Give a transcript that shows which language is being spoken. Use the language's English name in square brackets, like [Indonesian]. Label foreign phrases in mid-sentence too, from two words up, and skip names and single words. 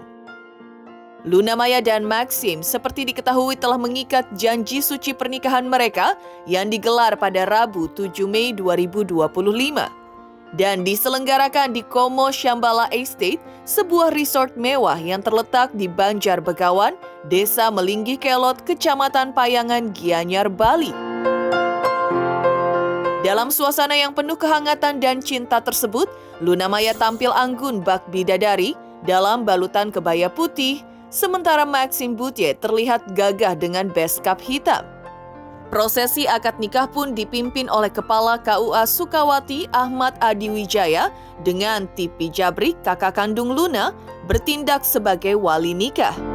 [Indonesian] Luna Maya dan Maxime seperti diketahui telah mengikat janji suci pernikahan mereka yang digelar pada Rabu 7 Mei 2025. Dan diselenggarakan di Como Shambhala Estate, sebuah resort mewah yang terletak di Banjar Begawan, Desa Melinggih Kelot, Kecamatan Payangan, Gianyar, Bali. Dalam suasana yang penuh kehangatan dan cinta tersebut, Luna Maya tampil anggun bak bidadari dalam balutan kebaya putih, sementara Maxime Bouthier terlihat gagah dengan beskap hitam. Prosesi akad nikah pun dipimpin oleh Kepala KUA Sukawati Ahmad Adiwijaya dengan Tipi Jabrik, kakak kandung Luna, bertindak sebagai wali nikah.